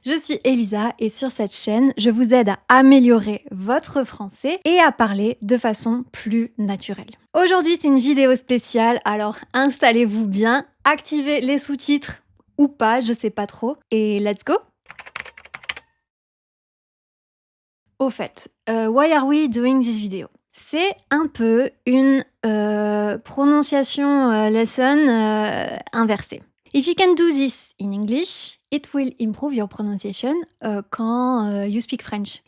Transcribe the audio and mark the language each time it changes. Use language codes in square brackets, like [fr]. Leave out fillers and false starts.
[fr] Je suis Elisa et sur cette chaîne, je vous aide à améliorer votre français et à parler de façon plus naturelle. Aujourd'hui, c'est une vidéo spéciale, alors installez-vous bien, activez les sous-titres ou pas, je sais pas trop, et [en] let's go! [fr] Au fait, [en] why are we doing this video? [fr] C'est un peu une prononciation lesson inversée. [en] If you can do this in English, it will improve your pronunciation [fr] quand [en] you speak French.